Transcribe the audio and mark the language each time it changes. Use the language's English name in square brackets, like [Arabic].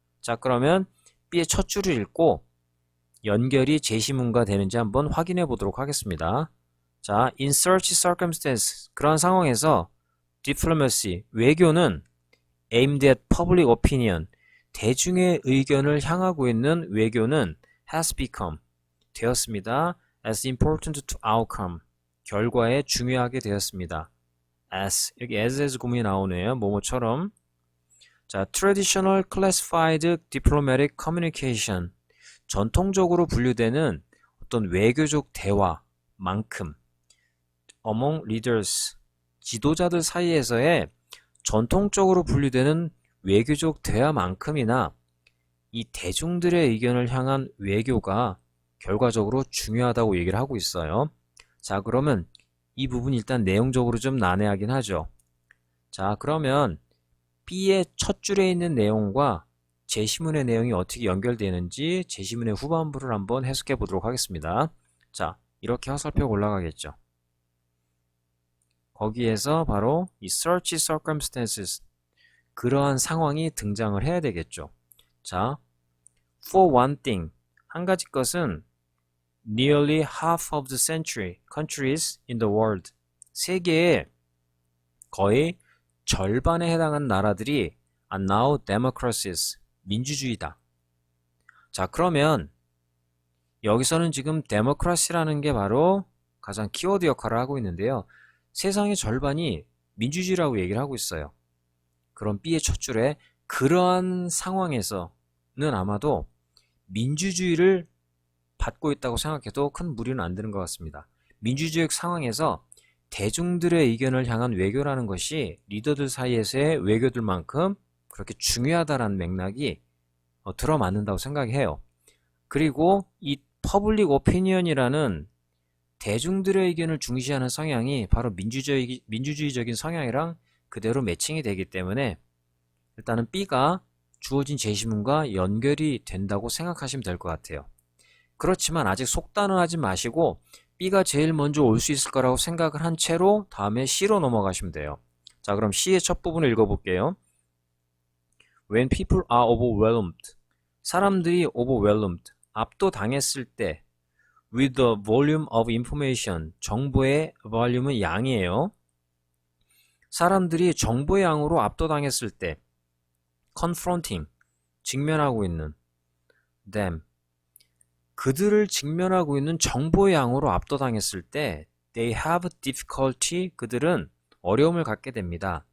[Korean] 자, 그러면 B의 첫 줄을 읽고 연결이 제시문과 되는지 한번 확인해 보도록 하겠습니다. [English] 자, in such circumstance, [Korean] 그런 상황에서 [English] diplomacy, [Korean] 외교는 [English] aimed at public opinion, [Korean] 대중의 의견을 향하고 있는 외교는 [English] has become, [Korean] 되었습니다. [English] as important to outcome, [Korean] 결과에 중요하게 되었습니다. as, 여기 as 구문이 나오네요. 뭐뭐처럼. 자, [English] traditional classified diplomatic communication, [Korean] 전통적으로 분류되는 어떤 외교적 대화만큼 [English] among leaders, [Korean] 지도자들 사이에서의 전통적으로 분류되는 외교적 대화만큼이나 이 대중들의 의견을 향한 외교가 결과적으로 중요하다고 얘기를 하고 있어요. 자, 그러면 이 부분 일단 내용적으로 좀 난해하긴 하죠. 자, 그러면 B의 첫 줄에 있는 내용과 제시문의 내용이 어떻게 연결되는지 제시문의 후반부를 한번 해석해 보도록 하겠습니다. 자, 이렇게 화살표가 올라가겠죠. 거기에서 바로 이 [English] search circumstances, [Korean] 그러한 상황이 등장을 해야 되겠죠. [English] 자, for one thing, [Korean] 한 가지 것은 [English] nearly half of the century countries in the world, [Korean] 세계의 거의 절반에 해당하는 나라들이 [English] are now democracies, [Korean] 민주주의다. 자, 그러면 여기서는 지금 democracy라는 게 바로 가장 키워드 역할을 하고 있는데요. 세상의 절반이 민주주의라고 얘기를 하고 있어요. 그럼 B의 첫 줄에 그러한 상황에서는 아마도 민주주의를 받고 있다고 생각해도 큰 무리는 안 드는 것 같습니다. 민주주의 상황에서 대중들의 의견을 향한 외교라는 것이 리더들 사이에서의 외교들만큼 그렇게 중요하다라는 맥락이 들어맞는다고 생각해요. 그리고 이 퍼블릭 오피니언이라는 대중들의 의견을 중시하는 성향이 바로 민주주의적인 성향이랑 그대로 매칭이 되기 때문에 일단은 B가 주어진 제시문과 연결이 된다고 생각하시면 될 것 같아요. 그렇지만 아직 속단은 마시고 B가 제일 먼저 올 수 있을 거라고 생각을 한 채로 다음에 C로 넘어가시면 돼요. 자, 그럼 C의 첫 부분을 읽어볼게요. [English] When people are overwhelmed, [Korean] 사람들이 [English] overwhelmed, [Korean] 압도당했을 때 [English] with the volume of information, [Korean] 정보의 volum은 양이에요. 사람들이 정보의 양으로 압도당했을 때 [English] confronting, [Korean] 직면하고 있는 [English] them, [Korean] 그들을 직면하고 있는 정보의 양으로 압도당했을 때 [English] they have difficulty, [Korean] 그들은 어려움을 갖게 됩니다.